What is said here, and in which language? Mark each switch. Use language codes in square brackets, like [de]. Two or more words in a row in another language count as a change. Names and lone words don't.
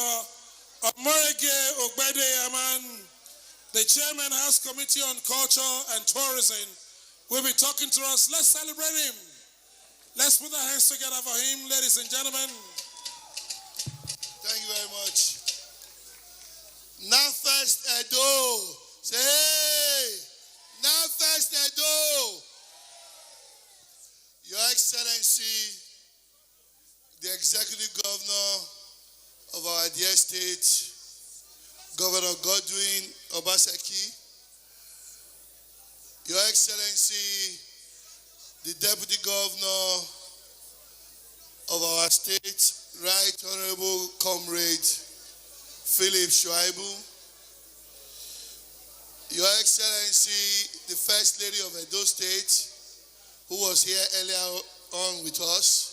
[en] Omorege Ogbede Aman, the Chairman, House Committee on Culture and Tourism, will be talking to us. Let's celebrate him. Let's put our hands together for him, ladies and gentlemen. Thank you very much. NAFEST Edo. Say hey. NAFEST Edo. Your Excellency, the Executive Governor of our dear state, Governor Godwin Obaseki, Your Excellency, the Deputy Governor of our state, Right Honorable Comrade Philip Shuaibu, Your Excellency, the First Lady of Edo State, who was here earlier on with us.